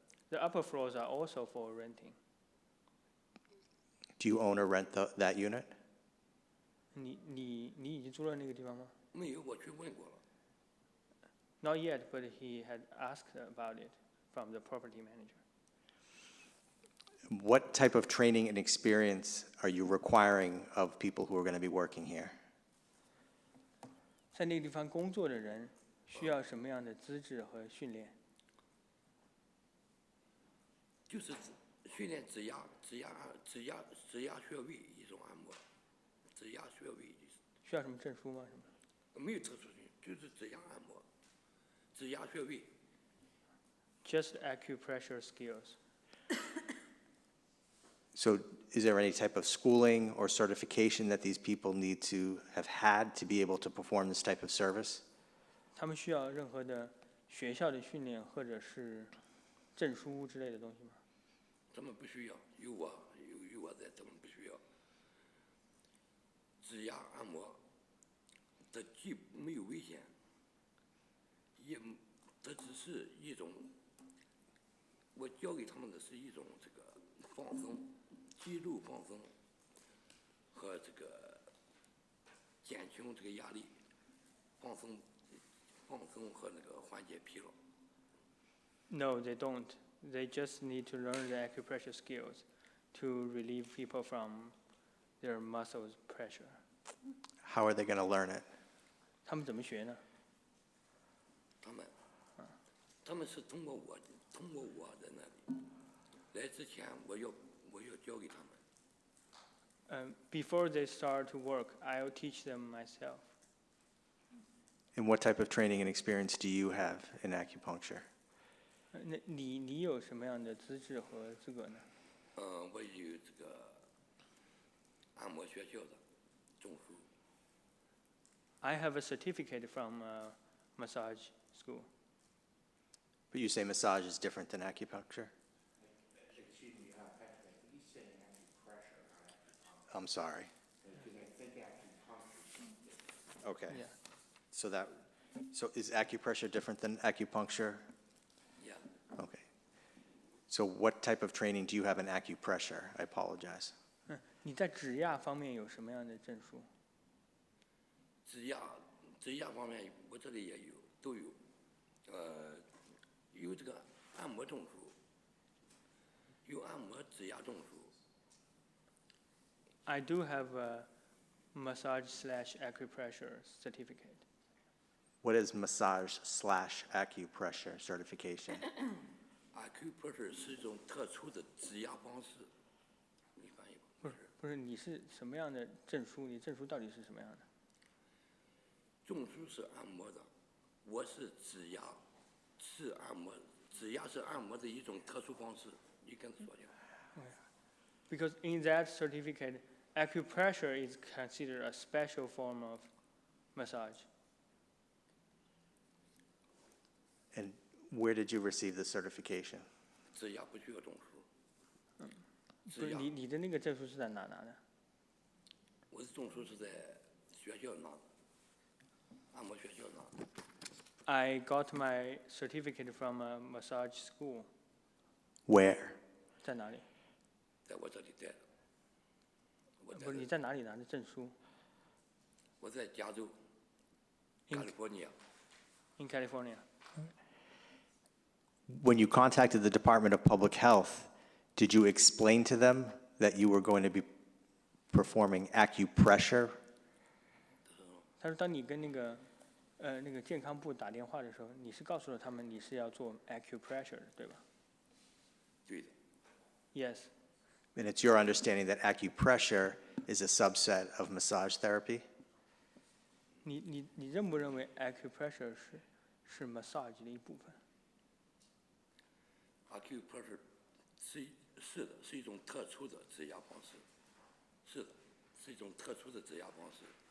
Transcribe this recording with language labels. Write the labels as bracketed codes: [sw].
[en] The upper floors are also for renting. Do you own or rent that unit? [zh] 你已经租了那个地方吗？没有，我去问过了。 [en] Not yet, but he had asked about it from the property manager. What type of training and experience are you requiring of people who are going to be working here? [zh] 在那个地方工作的人需要什么样的资质和训练？就是训练指压穴位一种按摩，指压穴位需要什么证书吗？什么？没有特殊训，就是指压按摩，指压穴位。 [en] Just acupressure skills. So is there any type of schooling or certification that these people need to have had to be able to perform this type of service? [zh] 他们需要任何的学校的训练或者是证书之类的东西吗？他们不需要，有我在，他们不需要。指压按摩，这既没有危险，也这只是一种，我教给他们的是一种这个放松，肌肉放松和这个减轻这个压力，放松和那个缓解疲劳。 [en] No, they don't. They just need to learn the acupressure skills to relieve people from their muscles pressure. How are they going to learn it? [zh] 他们怎么学呢？他们是通过我的那里，来之前我要教给他们。 [en] Before they start to work, I'll teach them myself. And what type of training and experience do you have in acupuncture? [zh] 那你有什么样的资质和资格呢？我有这个按摩学校的证书。 [en] I have a certificate from massage school. But you say massage is different than acupuncture? Excuse me, Patrick, he's saying acupressure, not acupuncture. I'm sorry. Because I think acupuncture. Okay. Yeah. So is acupressure different than acupuncture? Yeah. Okay. So what type of training do you have in acupressure? I apologize. [zh] 你在指压方面有什么样的证书？指压方面，我这里也有，都有。有这个按摩证书，有按摩指压证书。 [en] I do have a massage/acupressure certificate. What is massage/acupressure certification? [zh] Acupressure 是一种特殊的指压方式，你翻译吧。不是，你是什么样的证书？你证书到底是什么样的？证书是按摩的，我是指压，是按摩，指压是按摩的一种特殊方式。你跟他说讲。 [en] Because in that certificate, acupressure is considered a special form of massage. And where did you receive the certification? [zh] 指压不需要证书。不是你的那个证书是在哪拿的？我的证书是在学校拿的，按摩学校拿的。 [en] I got my certificate from a massage school. Where? [zh] 在哪里？在我这里带的。不是你在哪里拿的证书我在加州，California。 [en] ？In California. When you contacted the Department of Public Health, did you explain to them that you were going to be performing acupressure? [zh] 他说，当你跟那个健康部打电话的时候，你是告诉了他们你是要做 acupressure 的，对吧？对的。 [en] Yes. And it's your understanding that acupressure is a subset of massage therapy? [zh] 你认不认为 acupressure 是 massage 的一部分？ Acupressure 是的，是一种特殊的指压方式。是的，是一种特殊的指压方式。